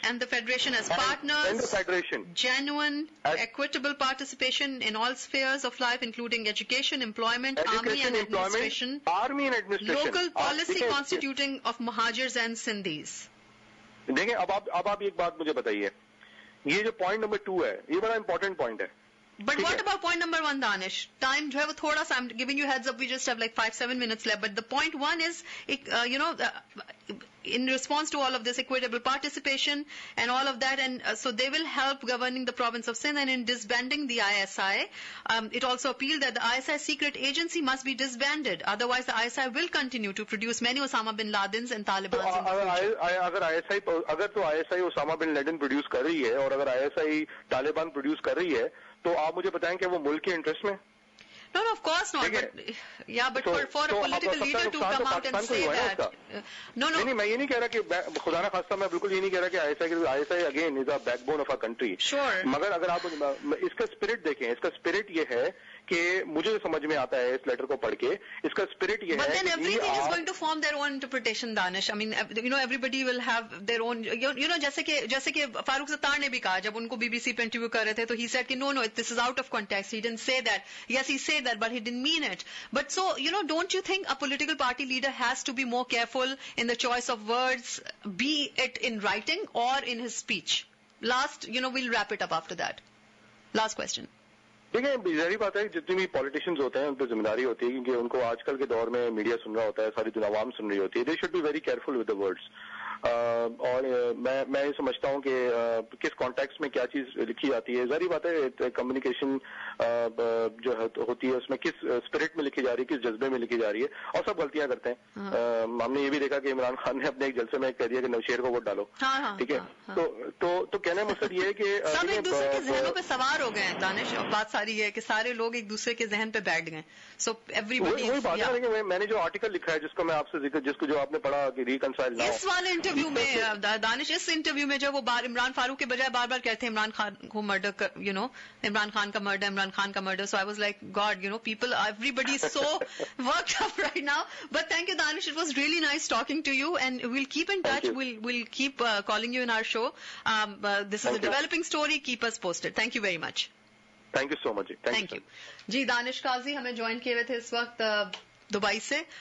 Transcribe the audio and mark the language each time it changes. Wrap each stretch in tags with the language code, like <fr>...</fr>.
<en>and the federation as partners, and the federation, genuine equitable participation in all spheres of life including education, employment, army and administration, local policy constituting of Muhajirs and Sindhis.</en> <ur>دیکھیں اب آپ ایک بات مجھے بتائیے, یہ جو point number 2 ہے یہ بڑا امپورٹنٹ پوائنٹ ہے.</ur> <en>But what about point number 1, Danish? Time</en> <ur>جو ہے وہ تھوڑا سا,</ur> <en>I'm giving you heads up, we just have like 5-7 minutes left, but the point 1 is, you know, in response to all of this equitable participation and all of that, and so they will help governing the province of Sindh, and in disbanding the ISI, it also appealed that the ISI secret agency must be disbanded, otherwise the ISI will continue to produce many Osama bin Ladens and Talibans in the future.</en> <ur>اگر تو ISI Osama bin Laden produce کر رہی ہے اور اگر ISI Taliban produce کر رہی ہے, تو آپ مجھے بتائیں کہ وہ ملک کے انٹرسٹ میں.</ur> <en>No, of course not. But for a political leader to come out and say that. No.</en> <ur>نہیں, میں یہ نہیں کہہ رہا کہ خدا نہ خواستہ, میں بالکل یہ نہیں کہہ رہا کہ ISI</ur> <en>again is a backbone of our country. Sure.</en> <ur>مگر اگر آپ اس کا اسپرٹ دیکھیں, اس کا اسپرٹ یہ ہے کہ مجھے سمجھ میں آتا ہے اس لیٹر کو پڑھ کے, اس کا اسپرٹ یہ ہے.</ur> <en>But then everything is going to form their own interpretation, Danish. I mean, you know, everybody will have their own, you know,</en> <ur>جیسے کہ فاروق ستار نے بھی کہا جب ان کو BBC پہ انٹرویو کر رہے تھے,</ur> <en>تو he said کہ no, this is out of context. He didn't say that. Yes, he said that, but he didn't mean it. But so, you know, don't you think a political party leader has to be more careful in the choice of words, be it in writing or in his speech? Last, you know, we'll wrap it up after that. Last question.</en> <ur>دیکھیں, ظاہری بات ہے جتنے بھی politicians ہوتے ہیں ان پہ ذمہ داری ہوتی ہے, کیونکہ ان کو آج کل کے دور میں میڈیا سن رہا ہوتا ہے, ساری دنیا عوام سن رہی ہوتی ہے.</ur> <en>They should be very careful with the words.</en> <ur>اور میں یہ سمجھتا ہوں کہ کس کانٹیکسٹ میں کیا چیز لکھی جاتی ہے. ظاہری بات ہے کمیونیکیشن جو ہوتی ہے اس میں کس اسپرٹ میں لکھی جا رہی ہے, کس جذبے میں لکھی جا رہی ہے, اور سب غلطیاں کرتے ہیں. ہم نے یہ بھی دیکھا کہ عمران خان نے اپنے ایک جلسے میں کہہ دیا کہ نوشیر کو ووٹ ڈالو. ٹھیک ہے, تو کہنے کا مقصد یہ ہے کہ سب ایک دوسرے کے ذہنوں پہ سوار ہو گئے ہیں دانش, اور بات ساری ہے کہ سارے لوگ ایک دوسرے کے ذہن پہ بیٹھ گئے.</ur> <en>so everybody,</en> <ur>وہی بات ہے کہ میں نے جو آرٹیکل لکھا ہے جس کو میں آپ سے ذکر, جس کو جو آپ نے پڑھا کہ ریکنسائل نہ ہو, اس والے انٹرویو میں دانش, اس انٹرویو میں جو وہ عمران فاروق کے بجائے بار بار کہتے ہیں عمران خان کو murder,</ur> <en>you know,</en> <ur>Imran Khan کا murder.</ur> <en>So I was like, God, you know, people, everybody is so worked up right now. But thank you, Danish. It was really nice talking to you, and we'll keep in touch. We'll keep calling you in our show. This is a developing story. Keep us posted. Thank you very much. Thank you so much.</en> <ur>Thank you. جی, دانش قاضی ہمیں join کیے ہوئے تھے اس وقت Dubai سے,</ur>